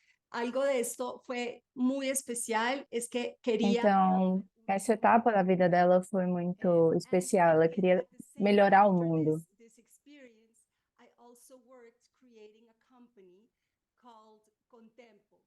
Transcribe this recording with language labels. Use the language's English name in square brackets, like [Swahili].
[Spanish] Algo de esto fue muy especial, es que quería. [Portuguese] Então, essa etapa da vida dela foi muito especial. Ela queria melhorar o mundo. [English] This experience, I also worked creating a company called Contempo.